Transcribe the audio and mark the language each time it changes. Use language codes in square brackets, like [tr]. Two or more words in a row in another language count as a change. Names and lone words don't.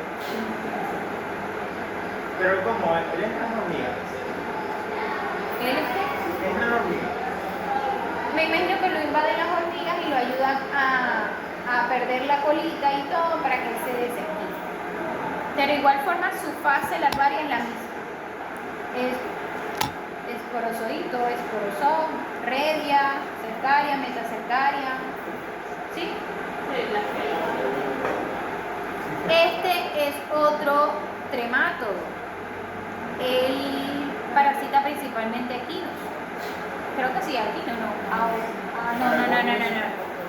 [es] Pero ¿cómo? ¿Él entra en hormigas? ¿Él es qué? ¿Entra en hormigas? Me imagino que lo invaden las hormigas y lo ayudan a perder la colita y todo para que él se desenquiste. Pero igual forma su fase larvaria es la misma. Esporozoito, esporozoo, redia, cercaria, metacercaria. ¿Sí? Este es otro tremátodo. Él parasita principalmente equinos. Creo que sí, equinos, no.